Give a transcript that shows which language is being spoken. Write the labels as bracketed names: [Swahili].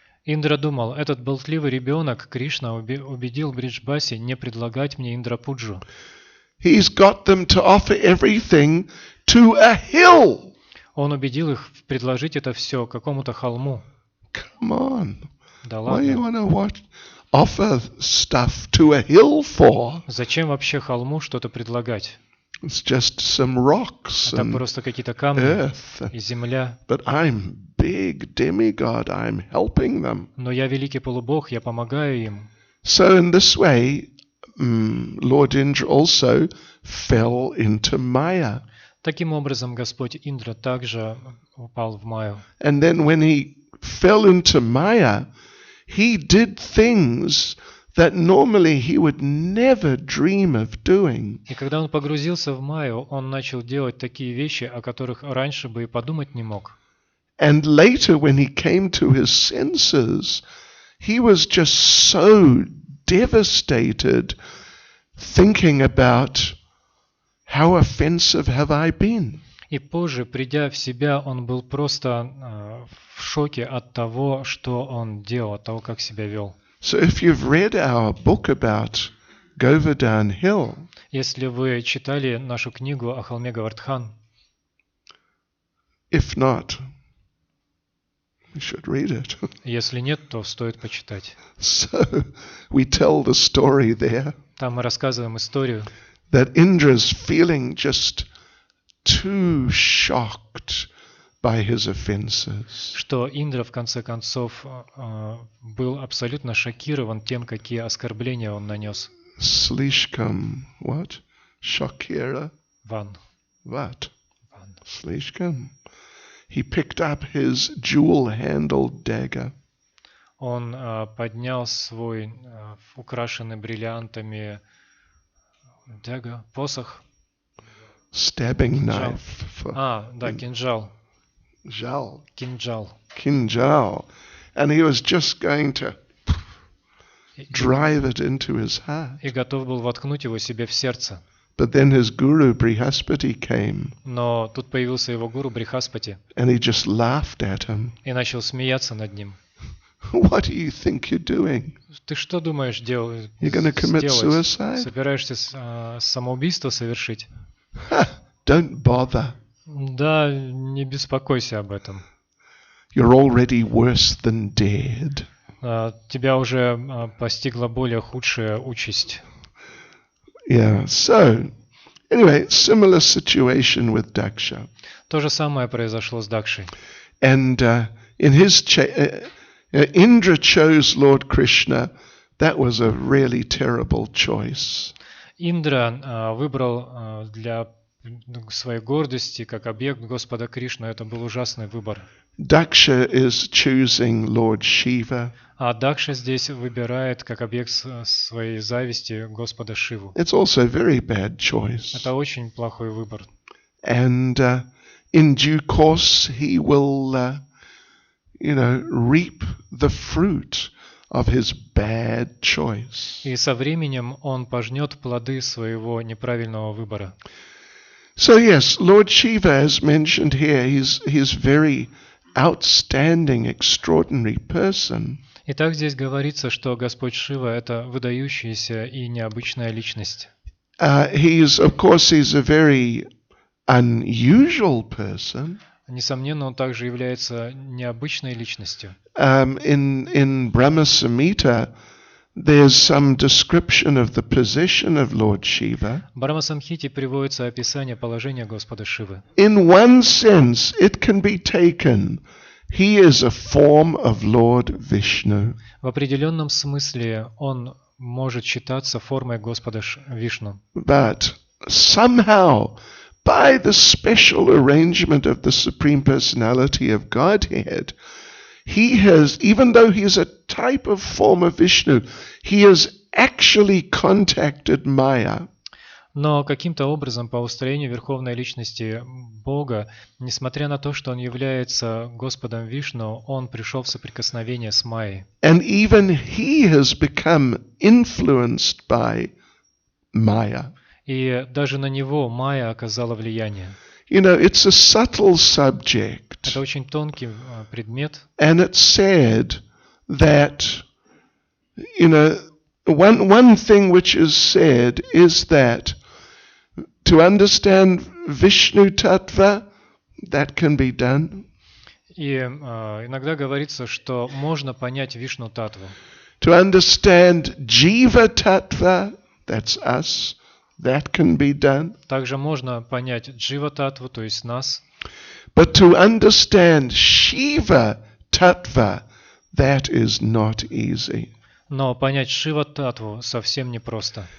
[Russian] Индра думал, этот болтливый ребенок, Кришна, убедил Бриджбаси не предлагать мне Индрапуджу. [English] He's got them to offer everything to a hill. [Russian] Он убедил их предложить это все какому-то холму. [English] Come on. [Russian] Да [English] Why you [Russian] ладно. [English] want to offer stuff to a hill for? [Russian] Зачем вообще холму что-то предлагать? [English] It's just some rocks [Russian] Это [English] and [Russian] просто какие-то камни [English] earth. [Russian] и земля. [English] But I'm big demigod. I'm helping them. [Russian] Но я великий полубог, я помогаю им. [English] So in this way, Lord Indra also fell into Maya. [Russian] Таким образом, Господь Индра также упал в Майю. [English] And then when he fell into Maya, he did things that normally he would never dream of doing. [Russian] И когда он погрузился в Майю, он начал делать такие вещи, о которых раньше бы и подумать не мог. [English] And later when he came to his senses, he was just so devastated thinking about how offensive have I been. [Russian] И позже, придя в себя, он был просто в шоке от того, что он делал, от того, как себя вел. [English] So if you've read our book about Govardhan Hill, [Russian] Если вы читали нашу книгу о холме Говардхан, [English] if not, you should read it. [Russian] если нет, то стоит почитать. [English] So we tell the story there [Russian] Там мы рассказываем историю, [English] that Indra's feeling just too shocked by his offenses. [Russian] что Индра в конце концов был абсолютно шокирован тем, какие оскорбления он нанес. Slishkam, [English] what? Shakira, Ван. what? [Russian] Slishkam. [English] He picked up his jewel-handled dagger. [Russian] Он поднял свой украшенный бриллиантами посох. [English] Stabbing [Russian] Кинжал. [English] knife for [Russian] Да, кинжал. Jal. Кинжал. Kinjal. [English] And he was just going to drive it into his heart. [Russian] И готов был воткнуть его себе в сердце. [English] But then his guru Brihaspati came [Russian] Но тут появился его гуру Брихаспати [English] and he just laughed at him. [Russian] и начал смеяться над ним. [English] What do you think you're doing? [Russian] Ты что думаешь [English] You're going to commit [Russian] сделать? [English] suicide? [Russian] Собираешься самоубийство совершить? [English] Ha, don't bother. [Russian] Да, не беспокойся об этом. [English] You're already worse than dead. [Russian] Тебя уже постигла более худшая участь. [English] Yeah, so anyway, similar situation with Daksha. [Russian] То же самое произошло с Дакшей. [English] And in his Indra chose Lord Krishna. That was a really terrible choice. [Russian] Индра выбрал для своей гордости как объект Господа Кришну. Это был ужасный выбор. [English] Daksha is choosing Lord Shiva. [Russian] А Дакша здесь выбирает как объект своей зависти Господа Шиву. [English] It's also a very bad choice. [Russian] Это очень плохой выбор. [English] And in due course he will, reap the fruit of his bad choice. [Russian] И со временем он пожнет плоды своего неправильного выбора. [English] So yes, Lord Shiva, as mentioned here, he's very outstanding, extraordinary person. [Russian] Итак, здесь говорится, что Господь Шива – это выдающаяся и необычная личность. [English] He's a very unusual person. [Russian] Несомненно, он также является необычной личностью. [English] In Brahma Samhita, there's some description of the position of Lord Shiva. [Russian] В Брахма-самхите приводится описание положения Господа Шивы. [English] In one sense, it can be taken, he is a form of Lord Vishnu. [Russian] В определенном смысле он может считаться формой Господа Вишну. [English] But somehow, by the special arrangement of the Supreme Personality of Godhead, he has, even though he is a type of form of Vishnu, he has actually contacted Maya. [Russian] Но каким-то образом по устроению Верховной Личности Бога, несмотря на то, что он является Господом Вишну, он пришел в соприкосновение с Майей. [English] And even he has become influenced by Maya. [Russian] И даже на него Майя оказала влияние. [English] You know, it's a subtle subject. [Russian] Это очень тонкий предмет. [English] And it's said that, you know, one thing which is said is that to understand Vishnu Tattva, that can be done. [Russian] И иногда говорится, что можно понять Вишну Татву. [English] To understand Jiva Tattva, that's us, that can be done. [Russian] Также можно понять Джива Татву, то есть нас. [English] But to understand Shiva Tattva, that is not easy. [Russian] Но понять Шива Татву совсем непросто.